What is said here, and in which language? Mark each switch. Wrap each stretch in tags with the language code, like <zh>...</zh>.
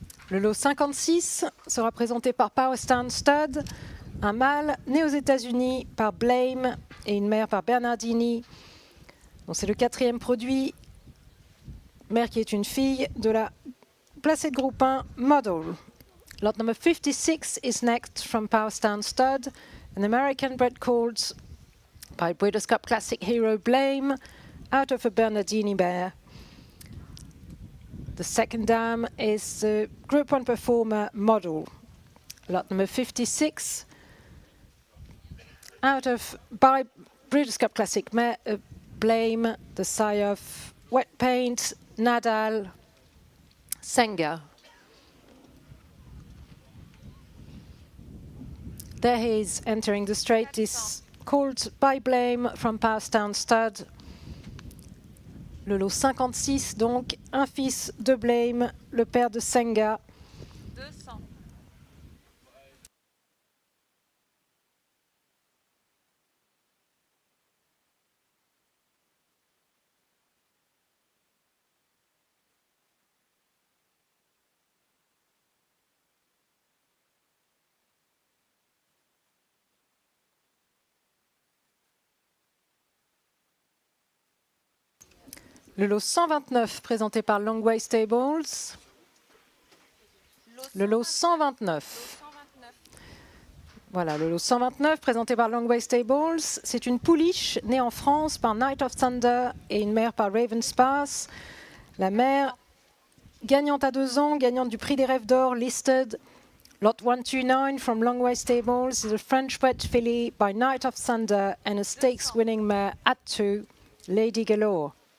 <fr>Le lot 56 sera présenté par Powerstown Stud, un mâle né aux États-Unis par Blame et une mère par Bernardini. C'est le quatrième produit, mère qui est une fille de la placée de groupe 1 Model.</fr> <en>Lot number 56 is next from Powerstown Stud, an American bred called by Breeders' Cup Classic hero Blame out of a Bernardini mare. The second dam is the Group 1 performer Model. Lot number 56, out of by Breeders' Cup Classic Blame, the sire of Wet Paint, Nadal, Senga. There he is entering the straight, is called by Blame from Powerstown Stud.</en> <fr>Le lot 56, donc, un fils de Blame, le père de Senga. 200. Le lot 129, présenté par Longway Stables. Le lot 129. Voilà, le lot 129 présenté par Longway Stables. C'est une pouliche née en France par Night of Thunder et une mère par Raven's Pass. La mère gagnante à 2 ans, gagnante du prix des rêves d'or, listed.</fr> <en>Lot 129 from Longway Stables is a French-bred filly by Night of Thunder and a stakes-winning mare at 2, Lady Galore.</en>